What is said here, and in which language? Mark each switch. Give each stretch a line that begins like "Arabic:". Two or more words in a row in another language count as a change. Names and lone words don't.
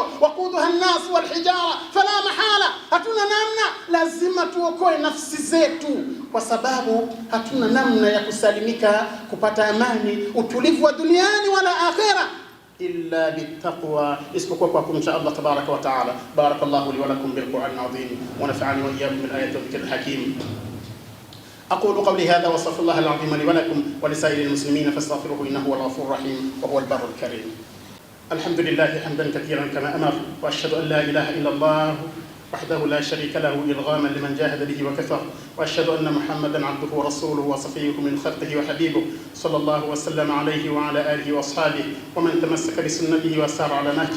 Arabic: وقودها الناس والحجارة فلا محالة,
Swahili: hatuna namna, lazima tuokoe nafsi zetu, kwa sababu hatuna namna ya kusalimika, kupata amani, utulivu wa duniani wala akhera
Arabic: إلا بالتقوى,
Swahili: isipokuwa kwa kumcha Allah
Arabic: تبارك وتعالى. بارك الله لي ولكم بالقرآن العظيم ونفعني وإياكم بالآيات والذكر الحكيم. أقول قولي هذا واستغفر الله العظيم لي ولكم ولسائر المسلمين فاستغفروه إنه هو الغفور الرحيم وهو البر الكريم. الحمد لله حمدا كثيرا كما أمر، وأشهد أن لا إله إلا الله وحده لا شريك له إرغاما لمن جاهد به وكفر، وأشهد أن محمدا عبده ورسوله وصفيه من خلقه وحبيبه صلى الله وسلم عليه وعلى آله وأصحابه ومن تمسك بسنته وسار على نهجه.